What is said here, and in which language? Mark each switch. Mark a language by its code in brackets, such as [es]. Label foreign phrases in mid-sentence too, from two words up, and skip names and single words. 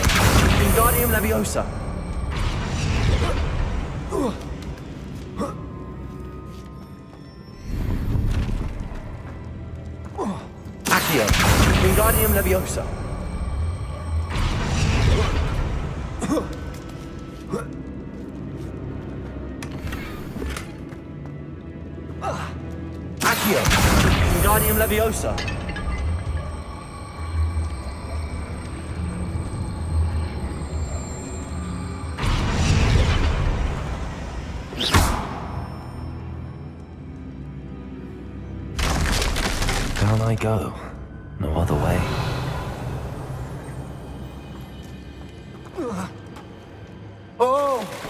[la] Wingardium Leviosa. Accio. Wingardium Leviosa. Accio. Wingardium Leviosa. [en] Down I go. No other way. Oh!